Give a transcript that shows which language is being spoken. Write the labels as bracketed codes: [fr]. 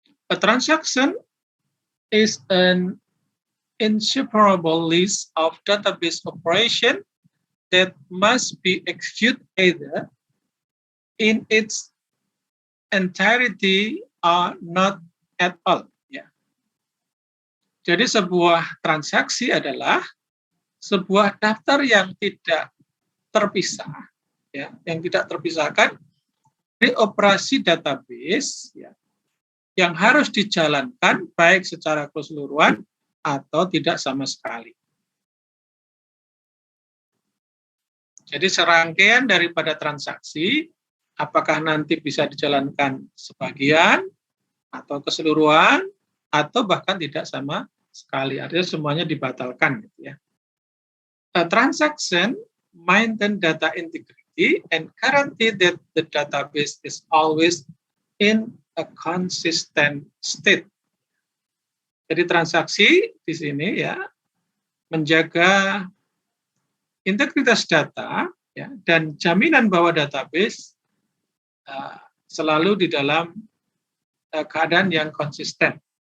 [en] A transaction is an inseparable list of database operation that must be executed either in its entirety or not at all. Ya. [id] Jadi sebuah transaksi adalah sebuah daftar yang tidak terpisah, ya, yang tidak terpisahkan dari operasi database, ya, yang harus dijalankan baik secara keseluruhan atau tidak sama sekali. Jadi serangkaian daripada transaksi, apakah nanti bisa dijalankan sebagian atau keseluruhan atau bahkan tidak sama sekali, artinya semuanya dibatalkan, gitu ya. [en] A transaction maintain data integrity and guarantee that the database is always in a consistent state. [id] Jadi transaksi di sini ya menjaga integritas data ya, dan jaminan bahwa database selalu di dalam keadaan yang konsisten.